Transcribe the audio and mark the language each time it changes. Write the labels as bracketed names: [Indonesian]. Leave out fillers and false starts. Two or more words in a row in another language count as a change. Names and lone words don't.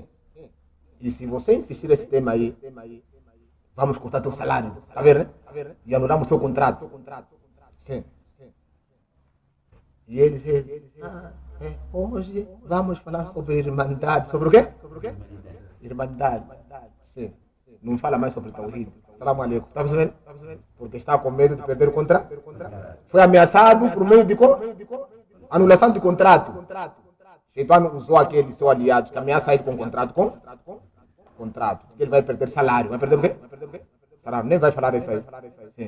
[Portuguese] E se você insistir nesse tema aí, vamos cortar teu salário. Está vendo? E anulamos teu contrato. Sim. E ele diz, hoje vamos falar sobre irmandade. Sobre o quê? Irmandade. Sim. Não fala mais sobre Tawhid. [Arabic] سلام عليكم. [Portuguese] Está percebendo? Porque está com medo de perder o contrato. Foi ameaçado por meio de anulação de contrato. Shaitan usou aquele seu aliado que ameaça ele com contrato. Contrato. Ele vai perder salário. Vai perder o quê? Salário. Nem vai falar isso aí. Sim.